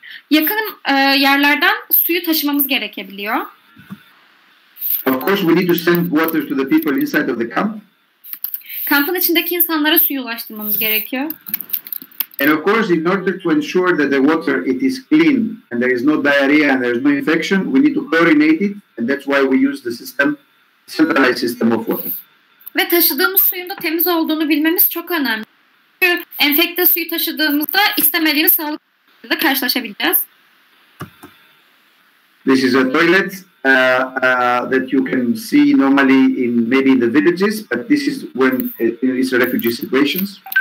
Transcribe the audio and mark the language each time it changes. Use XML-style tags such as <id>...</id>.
<tr>Yakın yerlerden suyu taşımamız gerekebiliyor.</tr> <en>Of course, we need to send water to the people inside of the camp.</en> <tr>Kampın içindeki insanlara suyu ulaştırmamız gerekiyor.</tr> <en>And of course, in order to ensure that the water it is clean and there is no diarrhea and there is no infection, we need to chlorinate it, and that's why we use the centralized system of water.</en> <tr>Ve taşıdığımız suyun da temiz olduğunu bilmemiz çok önemli. Çünkü enfekte suyu taşıdığımızda istemediğimiz sağlıkla karşılaşabileceğiz.</tr> <en>This is a toilet that you can see normally maybe in the villages, but this is when it's a refugee situations.</en>